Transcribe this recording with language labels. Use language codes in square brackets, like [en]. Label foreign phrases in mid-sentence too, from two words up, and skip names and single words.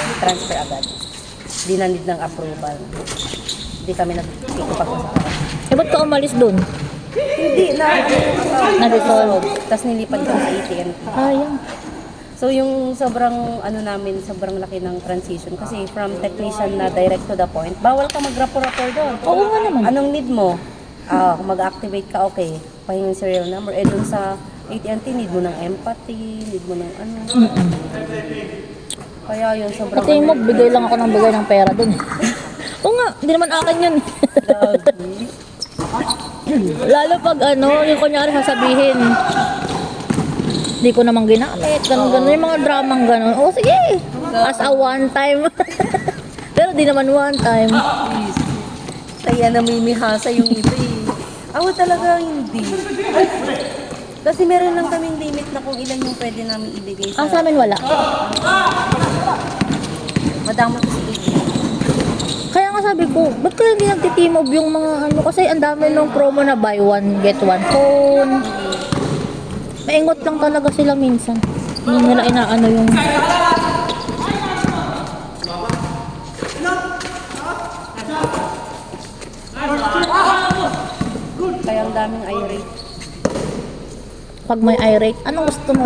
[tl] Transfer agad. Di na need ng approval. Hindi kami nagkikipag-usap. Eh, ba't ka umalis dun? Hindi na, Na-resolve. Tapos nilipad ko sa ATM. Sayang. So, yung sobrang, sobrang laki ng transition. Kasi from technician na [en] direct to the point, [tl] bawal ka mag-rapport doon. Oo nga naman. Anong need mo? Kung mag-activate ka, okay. Pahingin yung serial number. Eh, dun sa AT&T, need mo ng empathy, need mo ng ano. Kaya yun, sobrang... Pati mo, bigay lang ako ng bigay ng pera dun. Oo nga, hindi naman akin yun. Lalo pag yung kunyari sasabihin, di ko namang ginamit, ganun, yung mga dramang ganun. Oh, sige, [en] as a one time. [tl] Pero di naman [en] one time. [tl] Kaya namimihasa yung iba eh. Ako talaga hindi. Kasi meron lang kaming limit na kung ilan yung pwede namin ibigay sa... Sa amin wala. Madamot kasi ibigay. Kaya nga sabi ko, ba't kaya hindi nagti-team up yung mga ano? Kasi ang dami nung promo na [en] buy one, get one phone. [tl] Maingot lang talaga sila minsan. Hindi nila inaano yung... Kaya ang daming irate. Pag may irate, anong gusto mo?